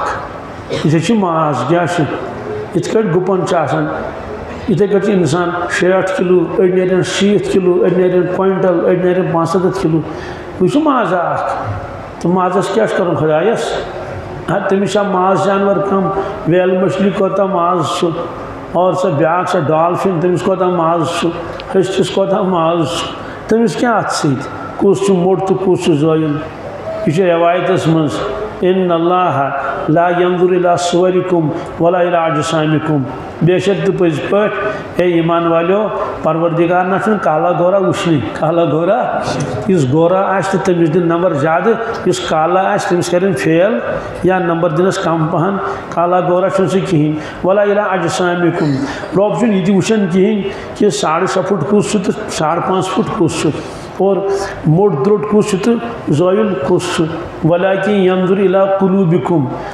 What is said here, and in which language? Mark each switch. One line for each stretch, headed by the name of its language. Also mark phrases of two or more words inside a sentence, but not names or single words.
Kashmiri: اکھ یِتھے چھُ ماز کیٛاہ چھُ یِتھ کٲٹھۍ گُپن چھُ آسان یِتھے کٲٹھۍ چھُ انسان 60 کِلوٗ أڑۍ نیرن 70 کِلوٗ أڑۍ نیرن کوینٹل أڑۍ نیرن 75 کِلوٗ یہِ چھُ مازا اکھ تہٕ مازس کیٛاہ چھُ کرُن خۄدایس تٔمِس چھا ماز جانور کم ویل مچھلی کوتاہ ماز چھُ اور سۄ بیاکھ سۄ ڈالفِن تٔمِس کوتاہ ماز چھُ ہسٹِس کوتاہ ماز چھُ تٔمِس کیٛاہ اتھ سۭتۍ کُس چھُ موٚٹ تہٕ کُس چھُ زٲیُل یہ چھُ روایتس منٛز
Arabic: ان اللہ لا ينظر الى صوركم ولا الى اجسامكم
Kashmiri: بے شک تہٕ پٔزۍ پٲٹھۍ اے ایمان والیو پروردگار نہ چھُنہٕ کالا گورا وٕچھنٕے کالا گورا یُس گورا آسہِ تہٕ تٔمِس دِن نمبر زیادٕ یُس کالا آسہِ تٔمِس کرن فیل یا نمبر دِنس کم پہن کالا گورا چھُنہٕ سُہ کِہیٖنۍ
Arabic: ولا الى اجسامكم
Kashmiri: رۄب چھُنہٕ یہِ تہِ وٕچھان کِہیٖنۍ کہِ 6.5 فُٹ کُس چھُ تہٕ 5.5 فُٹ کُس چھُ اور موٚٹ درٛوٚٹ کُس چھُ تہٕ زٲیُل کُس چھُ
Arabic: ولیکن ینظر الی قلوبکم